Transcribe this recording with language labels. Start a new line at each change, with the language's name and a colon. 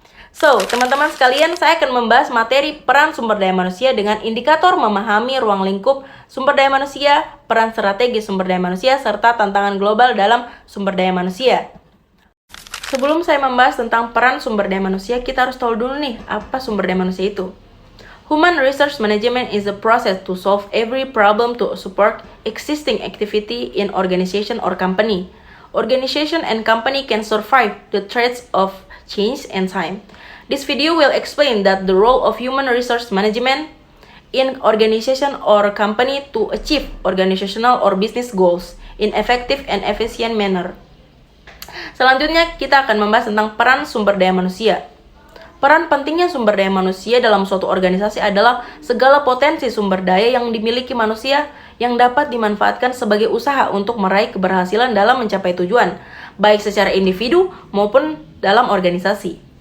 Indonesian: So, teman-teman sekalian, saya akan membahas materi peran sumber daya manusia dengan indikator memahami ruang lingkup sumber daya manusia, peran strategis sumber daya manusia, serta tantangan global dalam sumber daya manusia. Sebelum saya membahas tentang peran sumber daya manusia, kita harus tahu dulu nih, apa sumber daya manusia itu.
English: Human resource management is a process to solve every problem to support existing activity in organization or company. Organization and company can survive the threats of change and time. This video will explain that the role of human resource management in organization or company to achieve organizational or business goals in effective and efficient manner.
Indonesian: Selanjutnya kita akan membahas tentang peran sumber daya manusia. Peran pentingnya sumber daya manusia dalam suatu organisasi adalah segala potensi sumber daya yang dimiliki manusia yang dapat dimanfaatkan sebagai usaha untuk meraih keberhasilan dalam mencapai tujuan, baik secara individu maupun dalam organisasi.